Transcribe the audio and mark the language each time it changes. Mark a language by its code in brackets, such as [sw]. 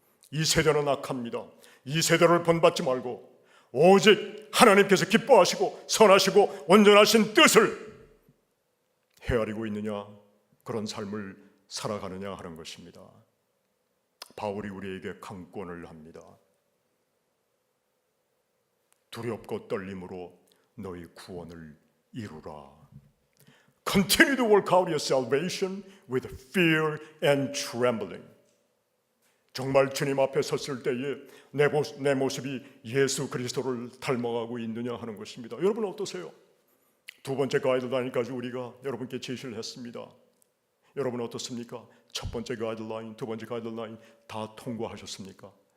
[ko] 이 세대는 악합니다. 이 세대를 본받지 말고 오직 하나님께서 기뻐하시고 선하시고 온전하신 뜻을 헤아리고 있느냐, 그런 삶을 살아가느냐 하는 것입니다. 바울이 우리에게 강권을 합니다. 두렵고 떨림으로 너희 구원을 이루라. [en] Continue to work out your salvation with fear and trembling. [ko] 정말 주님 앞에 섰을 때에 내 모습이 예수 그리스도를 닮아가고 있느냐 하는 것입니다. 여러분 어떠세요? 두 번째 가이드라인까지 우리가 여러분께 제시를 했습니다. 여러분 어떻습니까? 첫 번째 가이드라인, 두 번째 가이드라인 다 통과하셨습니까?